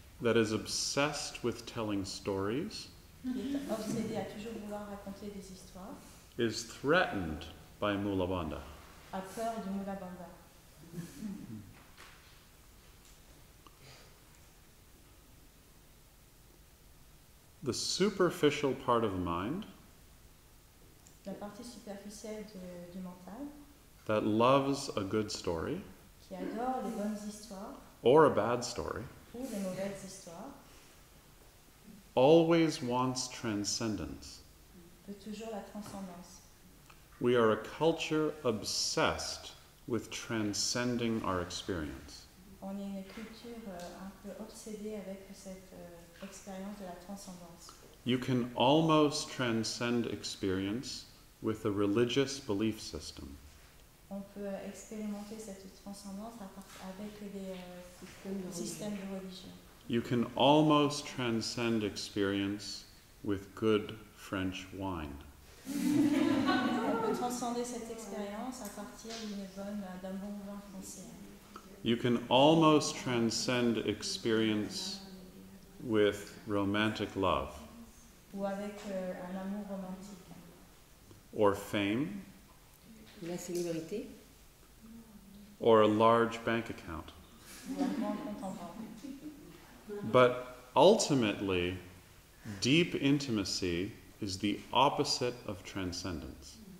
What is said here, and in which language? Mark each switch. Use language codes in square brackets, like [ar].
[en] that is obsessed with telling stories [fr] qui est obsédé à toujours vouloir raconter des histoires, [en] is threatened by Mula Bandha. [fr] a peur du Mula Bandha. [en] The superficial part of the mind [fr] La partie superficielle du mental, [en] that loves a good story [fr] qui adore les bonnes histoires [en] or a bad story [fr] ou les mauvaises histoires, [en] always wants transcendence. [fr] veut toujours la transcendance. [en] We are a culture obsessed with transcending our experience. [fr] On est une culture un peu obsédée avec cette expérience de la transcendance. [en] You can almost transcend experience with a religious belief system. [fr] On peut expérimenter cette transcendance avec les systèmes de religion. [en] You can almost transcend experience with good French wine. [fr] On peut transcender cette expérience à partir d'un bon vin français. [en] You can almost transcend experience with romantic love [fr] Ou avec un amour romantique. [en] or fame [fr] La célébrité, [en] or a large bank account. [fr] Ou un grand compte en banque. [en] But ultimately, deep intimacy is the opposite of transcendence.